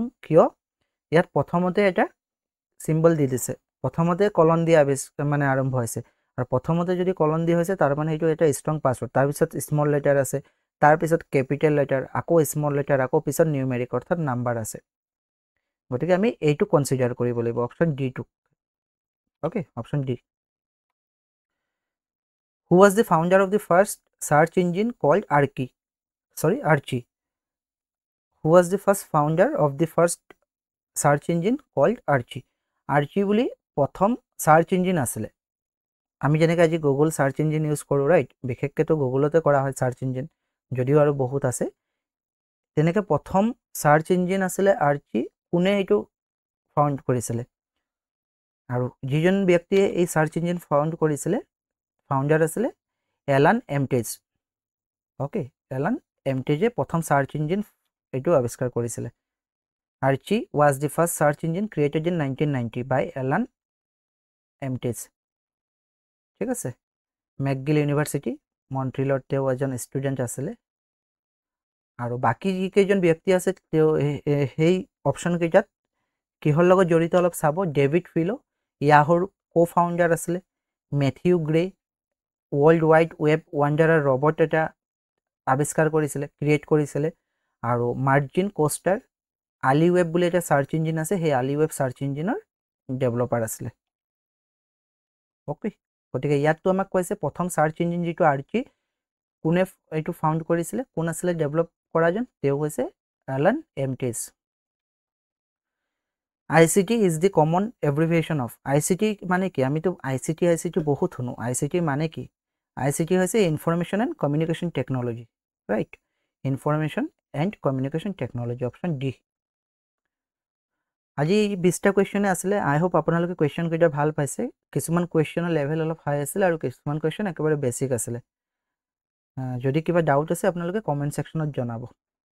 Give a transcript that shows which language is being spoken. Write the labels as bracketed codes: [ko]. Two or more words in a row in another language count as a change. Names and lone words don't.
[as] কিয় ইয়াত প্ৰথমতে এটা চিম্বল দি দিছে প্ৰথমতে কলন দিয়া মানে আৰম্ভ হৈছে আৰু প্ৰথমতে যদি কলন দিয়া হৈছে তাৰ মানে এইটো এটা [en] strong password [as] তাৰ পিছত [en] small letter [as] আছে তাৰ পিছত [en] capital letter [as] আকৌ [en] small letter [as] আকৌ পিছত নিউমেৰিক অৰ্থাৎ নাম্বাৰ আছে গতিকে আমি এইটো কনসিডাৰ কৰিব লাগিব [en] option D to okay option D Who was the founder of the first search engine called Archie? Who was the first founder of the first search engine called Archie? [as] Archie বুলি প্ৰথম [en] search engine [as] আছিলে আমি যেনেকৈ আজি গুগল [en] search engine use [as] কৰোঁ ৰাইট বিশেষকৈ তো গুগলতে কৰা হয় [en] search engine [as] যদিও আৰু বহুত আছে তেনেকৈ প্ৰথম [en] search engine [as] আছিলে আৰ্চি কোনে এইটো ফাউণ্ড কৰিছিলে আৰু যিজন ব্যক্তিয়ে এই [en] search engine found [as] কৰিছিলে ফাউণ্ডাৰ আছিলে এলান এমটেজ ওকে এলান এমটেজে প্ৰথম [en] search engine [as] এইটো আৱিষ্কাৰ কৰিছিলে [en] Archie was the first search engine created in 1990 by Alan Emtez. [as] ঠিক আছে মেকগিল ইউনিভাৰ্সিটি মন্ট্ৰিলত তেওঁ এজন ষ্টুডেণ্ট আছিলে আৰু বাকি যিকেইজন ব্যক্তি আছে তেওঁ সেই অপচন কেইটাত কিহৰ লগত জড়িত অলপ চাব ডেভিড ফিলো ইয়াহুৰ কো-ফাউণ্ডাৰ আছিলে মেথিউ গ্ৰে ৱৰ্ল্ড ওয়াইড ওয়েব ওয়ান্ডারার রবট এটা আৱিষ্কাৰ কৰিছিলে ক্ৰিয়েট কৰিছিলে আৰু মাৰ্জিন কোষ্টাৰ আলি ওয়েব বুলি এটা [en] search engine [as] আছে সেই আলি ওয়েব [en] search engine's developer [as] আছিলে ওকে গতিকে ইয়াত তো আমাক কৈছে প্ৰথম [en] search engine [as] যেটো আৰ্চি কোনে এইটো ফাউণ্ড কৰিছিলে কোন আছিলে ডেভেলপ কৰাজন তেওঁ হৈছে এলান এমটেজ [en] ICT is the common abbreviation of [as] ICT মানে কি আমি তো ICT বহুত শুনো ICT মানে কি ICT হৈছে [en] information and communication technology right information and communication technology option D [as] আজি 20টা কোৱেশ্চনে আছিল [en] I hope [as] আপোনালোকে কোৱেশ্চন কেইটা ভাল পাইছে কিছুমান কোৱেশ্চনৰ লেভেল অলপ হাই আছিল আৰু কিছুমান কোৱেশ্চন একেবাৰে বেসিক আছিল যদি কিবা ডাউট আছে আপোনালোকে [en] comment section [as] জনাব